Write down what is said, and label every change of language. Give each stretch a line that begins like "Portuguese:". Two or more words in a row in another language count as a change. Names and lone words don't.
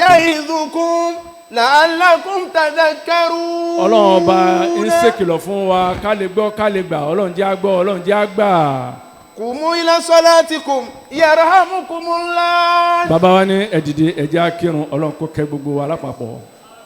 Arabic: يعظكم لعلكم تذكرون.
Yoruba: ọlọ́run ọba ń ṣèkìlọ̀ fún wa ká lè gbọ́ ká lè gbà ọlọ́run jẹ́ á gbọ́ ọlọ́run jẹ́ á gbà.
Arabic: قوموا إلى صلاتكم يرحمكم الله.
Yoruba: bàbá wa ní ẹ dìde ẹ jẹ́ á kírun Ọlọ́run kó kẹ́ gbogbo wa lápapọ̀.